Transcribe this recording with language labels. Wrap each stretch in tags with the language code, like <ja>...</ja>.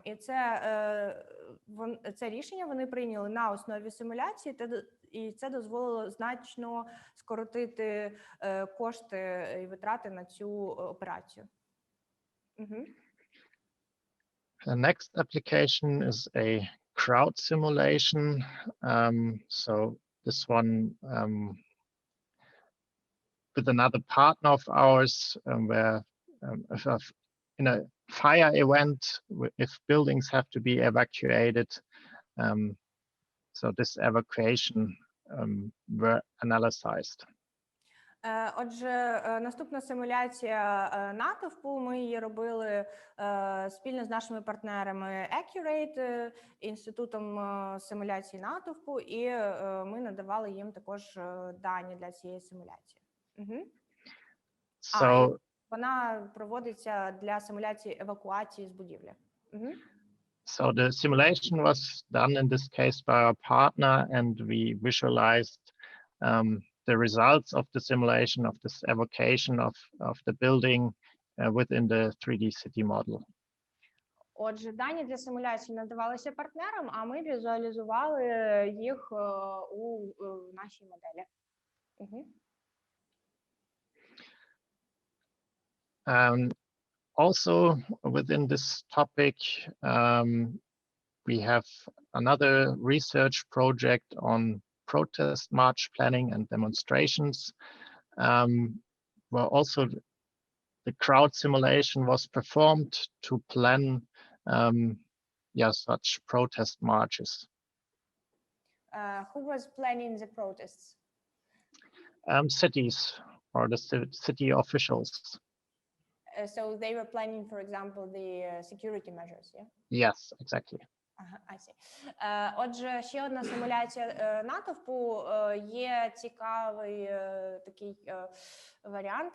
<uk>І це рішення вони прийняли на основі симуляції і це дозволило значно скоротити кошти і витрати на цю операцію.</uk> <en>The next application is a crowd simulation. So this one with another partner of ours, where in a fire event, if buildings have to be evacuated, so this evacuation were analyzed.</en> <uk>Отже, наступна симуляція натовпу, ми її робили спільно з нашими партнерами Accurate, інститутом симуляції натовпу, і ми надавали їм також дані для цієї симуляції.</uk> <en>So,</en> <uk>вона проводиться для симуляції евакуації з будівлі.</uk> <en>So the simulation was done in this case by our partner, and we visualized the results of the simulation of this evocation of the building within the 3D city model.</en> <uk>Отже, дані для симуляції надавалися партнерам, а ми візуалізували їх у нашій моделі.</uk> <en>Also within this topic, we have another research project on protest march planning and demonstrations, where also the crowd simulation was performed to plan such protest marches. Who was planning the protests? Cities or the city officials. So they were planning, for example, the security measures, yeah? Yes, exactly. I see.</en> <uk>Отже, ще одна симуляція натовпу. Є цікавий такий варіант.</uk>